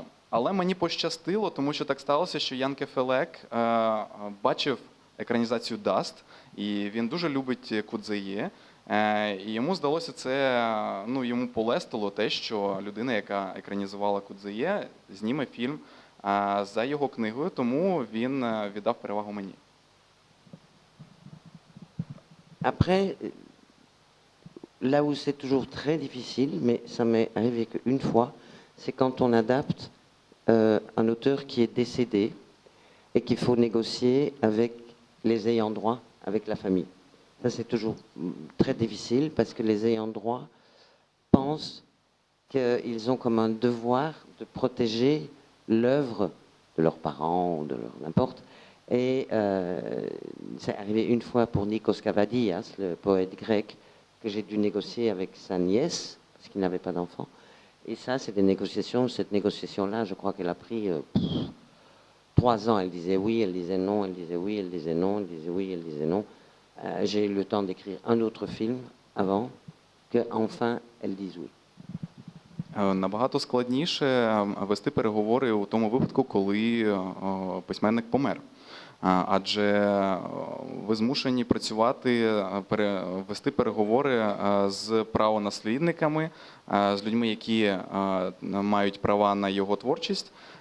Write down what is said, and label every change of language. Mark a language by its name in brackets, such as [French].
[Ukrainian] Але мені пощастило, тому що так сталося, що Ян Кефелек бачив екранізацію «Даст», і він дуже любить Кудзеє. І йому здалося це, йому полестило те, що людина, яка екранізувала Кудзеє, зніме фільм за його книгою, тому він віддав перевагу мені. [French] Après, là où c'est toujours très difficile, mais ça m'est arrivé qu'une fois, c'est quand on adapte un auteur qui est décédé et qu'il faut négocier avec les ayants droit, avec la famille. Ça, c'est toujours très difficile parce que les ayants droit pensent qu'ils ont comme un devoir de protéger l'œuvre de leurs parents ou de leur n'importe. Et c'est arrivé une fois pour Nikos Kavadias, le poète grec, que j'ai dû négocier avec sa nièce, parce qu'il n'avait pas d'enfant. Et ça, c'est des négociations. Cette négociation-là, je crois qu'elle a pris 3 ans. Elle disait oui, elle disait non, elle disait oui, elle disait non, elle disait oui, elle disait non. J'ai eu le temps d'écrire un autre film avant qu'enfin elle dise oui. [Ukrainian] Набагато складніше вести переговори у тому випадку, коли письменник помер. Адже ви змушені працювати, вести переговори з правонаслідниками, з людьми, які мають права на його творчість.